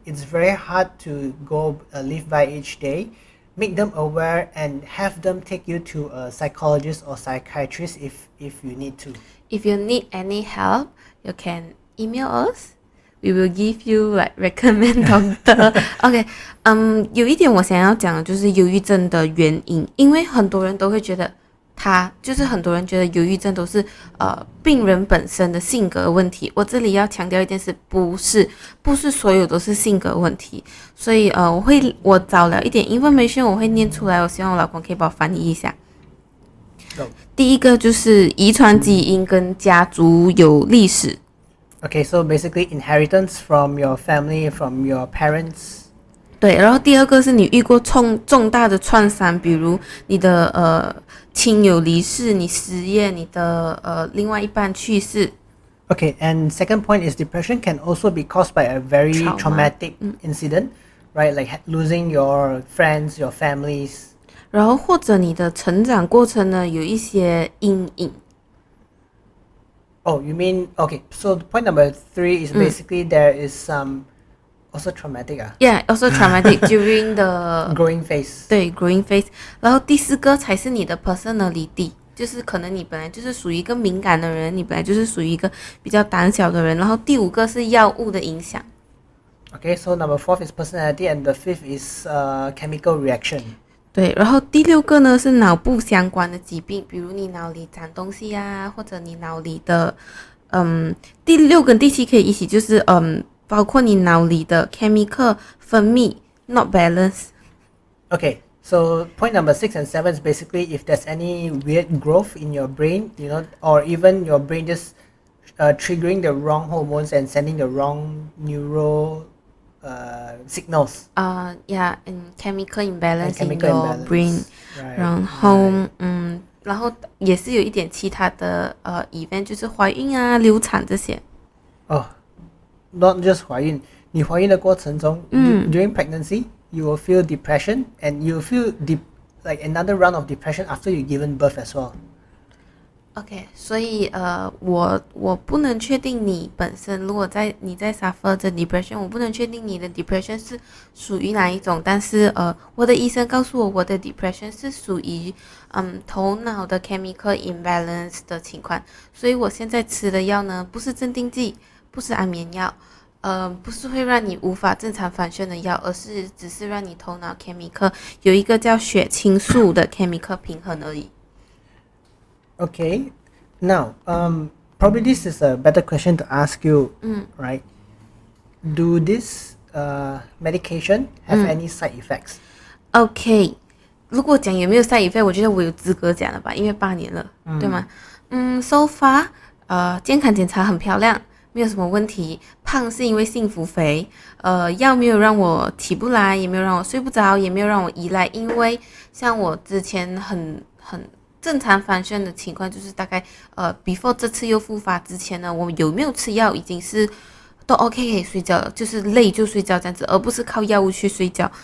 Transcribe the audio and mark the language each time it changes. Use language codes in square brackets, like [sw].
[en] It's very hard to go live by each day. Make them aware and have them take you to a psychologist or psychiatrist if you need to. If you need any help, you can email us. We will give you recommend doctor. [zh] OK， 有一点我想要讲的就是忧郁症的原因，因为很多人都会觉得很多人觉得忧郁症都是病人本身的性格问题。我这里要强调一件事，不是所有都是性格问题。所以我找了一点 information， 我会念出来，我希望我老公可以帮我翻译一下。第一个就是遗传基因跟家族有历史。 [en] Okay, so basically inheritance from your family, from your parents. [zh] 对，然后第二个是你遇过重大的创伤，比如你的亲友离世，你失业，你的另外一半去世。 [en] Okay, and second point is depression can also be caused by a very traumatic incident, right? Like losing your friends, your families. [zh] 然后或者你的成长过程呢有一些阴影。 [en] Oh, you mean okay? So point number 3 is basically there is some also traumatic. Yeah, also traumatic during the growing phase. 对 growing phase。 [zh] 然后第4个才是你的 personality， 就是可能你本来就是属于一个敏感的人，你本来就是属于一个比较胆小的人。然后第5个是药物的影响。 [en] Okay, so number 4 is personality, and the 5th is chemical reaction. [zh] 对，然后第6个呢是脑部相关的疾病，比如你脑里长东西啊，或者你脑里的第6跟第7可以一起，就是包括你脑里的 chemical 分泌 [en] not balance. Okay, so point number 6 and 7 is basically if there's any weird growth in your brain, or even your brain just triggering the wrong hormones and sending the wrong neural signals. Yeah, and chemical imbalance and chemical in your imbalance. brain. Right. [zh] 然后也是有一点其他的event， 就是怀孕啊、流产这些。 [en] Not just [zh] 怀孕，你怀孕的过程中， [en] during pregnancy, you will feel depression and you feel like another round of depression after you given birth as well? [zh] OK， 所以我不能确定你本身，如果你在 suffer 着 depression， 我不能确定你的 depression 是属于哪一种，但是我的医生告诉我的 depression 是属于头脑的 chemical imbalance 的情况，所以我现在吃的药呢，不是镇定剂，不是安眠药，不是会让你无法正常反旋的药，而是只是让你头脑 chemical 有一个叫血清素的 chemical 平衡而已。 [en] Okay, now probably this is a better question to ask you, right? Do this medication have any side effects? [zh] OK， 如果讲有没有 side effect， 我觉得我有资格讲了吧，因为8年了，对吗？ [en] So far， [zh] 健康检查很漂亮，没有什么问题。胖是因为幸福肥，药没有让我起不来，也没有让我睡不着，也没有让我依赖，因为像我之前很正常反旋的情况，就是大概before 这次又复发之前呢，我有没有吃药已经是都 OK 可以睡觉了，就是累就睡觉这样子，而不是靠药物去睡觉。